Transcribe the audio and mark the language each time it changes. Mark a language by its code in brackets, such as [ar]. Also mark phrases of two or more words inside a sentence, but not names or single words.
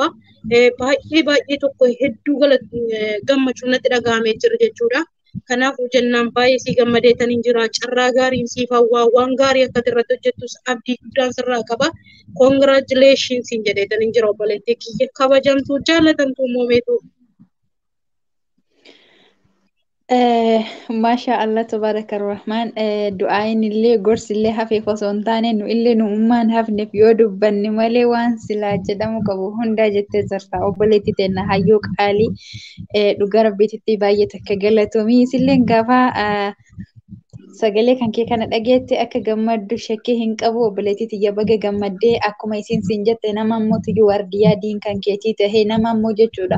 [om] Baay'ee tokko hedduu gammachuun natti dhaga'amee jira jechuudha. Kanaafuu jennaan baay'ee si gammadeetaniin jira. Carraa gaariin siif hawwaa waan gaarii akkati irratti hojjettus abdii guddaan sirraa qaba. Koongiraajuleeshiin siin jedheetaniin jira obboleettii kiyya kabajamtuu jaalatamtuu moomeetu. [ar] ما شاء الله تبارك الرحمن [om] du'aayin illee gorsi illee hafeef osoo hin taane nu illee nu ummaan hafneef yoo dubbanne malee waan silaa jedhamu qabu hundaa jettee jirta obboleettii teenna hayyoo qaalii dhugaa rabbiititti baay'ee takka galatoomii isilleen gaafa sagalee kan kee kana dhageette akka gammaddu shakkii hin qabu obboleettii tiyya baga gammaddee akkuma isiin siin jette nama ammoo tuyyuu waardiyyaa diin kan keetii tahee nama ammoo jechuudha.